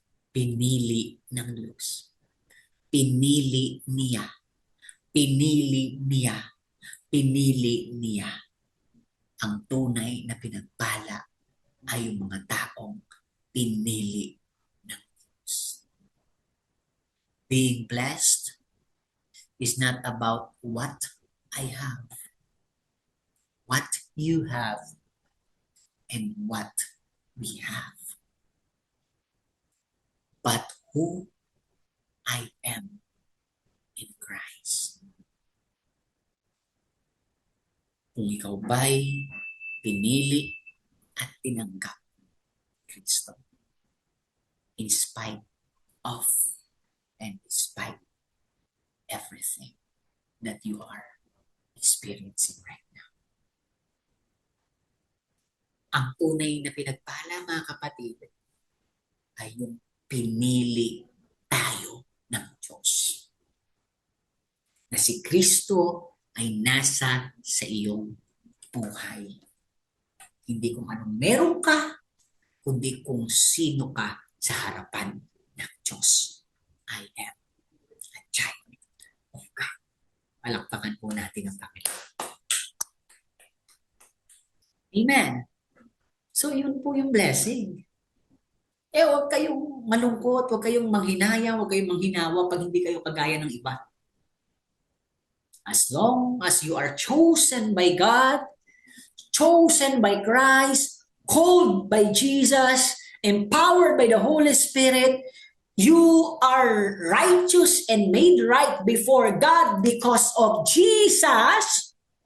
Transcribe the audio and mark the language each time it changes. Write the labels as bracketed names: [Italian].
[Filipino] Pinili ng Diyos. Pinili niya. Pinili niya. Pinili niya. Ang tunay na pinagpala ay yung mga taong pinili ng Diyos. [English] Being blessed is not about what I have, what you have, and what we have, but who I am in Christ. [Filipino] Kung ikaw ba'y pinili at tinanggap Kristo, [English] in spite of and despite everything that you are experiencing right now. [Filipino] Ang tunay na pinagpala, mga kapatid, ay yung pinili tayo ng Diyos. Na si Kristo ay nasa sa iyong buhay. Hindi kung anong meron ka, kundi kung sino ka sa harapan ng Diyos. [English] I am a child of God. [Filipino] Palakpakan po natin ang Panginoon. Amen. So yun po yung blessing. Huwag kayong malungkot, huwag kayong manghinaya, huwag kayong manghinawa pag hindi kayo kagaya ng iba. [English] As long as you are chosen by God, chosen by Christ, called by Jesus, empowered by the Holy Spirit, you are righteous and made right before God because of Jesus.